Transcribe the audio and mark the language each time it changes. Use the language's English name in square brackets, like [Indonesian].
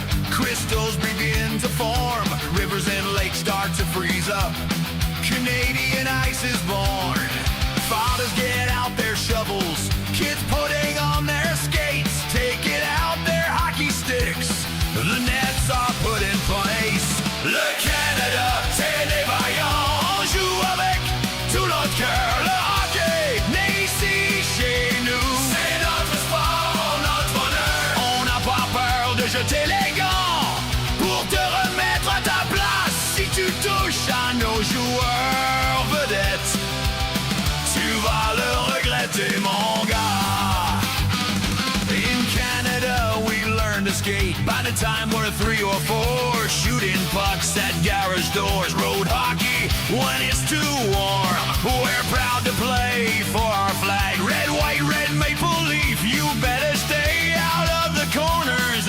[English] Crystals begin to form, rivers and lakes start to freeze up. Canadian ice is born. Fathers get out their shovels, kids putting on their skates, taking out their hockey sticks. The nets are put in place. [French] Le Canada, c'est les vaillants, joue avec tout notre cœur. Le hockey, né ici chez nous. C'est notre sport, notre bonheur. On n'a pas peur de jeter les gants pour te remettre à ta place. Si tu touches à nos joueurs vedettes, tu vas le regretter, mon gars. [English] In Canada, we learn to skate. By the time we're 3 or 4, shooting pucks at garage doors. Road hockey when it's too warm. We're proud to play for our flag. Red, white, red, maple leaf. You better stay out of the corners.